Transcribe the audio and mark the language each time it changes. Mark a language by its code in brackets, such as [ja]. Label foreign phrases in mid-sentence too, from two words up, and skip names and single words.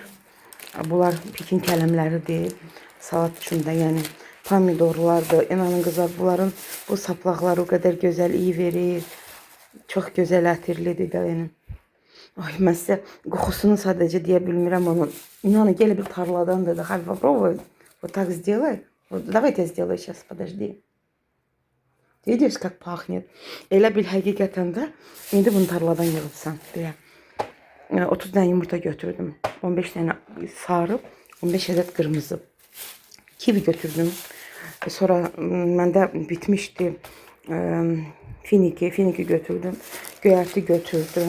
[az] Bunlar pikin kələmləridir. Salat üçün də, yəni pomidorlardır. İnanın qızlar, bunların bu saplaqları o qədər gözəl iyi verir. Çox gözəl ətirlidir də yəni. Ay, mən sizə qoxusunu sadəcə deyə bilmirəm onun. İnanın, gələ bir tarladandır da. [ru] Хай попробуй. Вот так сделай. Вот, давайте я сделаю сейчас, подожди. Видишь, как pахнет? [az] Elə bil həqiqətən də indi bunu tarladan yığıbsan. Belə. 30 dənə yumurta götürdüm. 15 dənə sarı, 15 ədəd qırmızı. Kivi götürdüm. Sonra məndə bitmişdi. Finiki götürdüm. Göyərti götürdüm.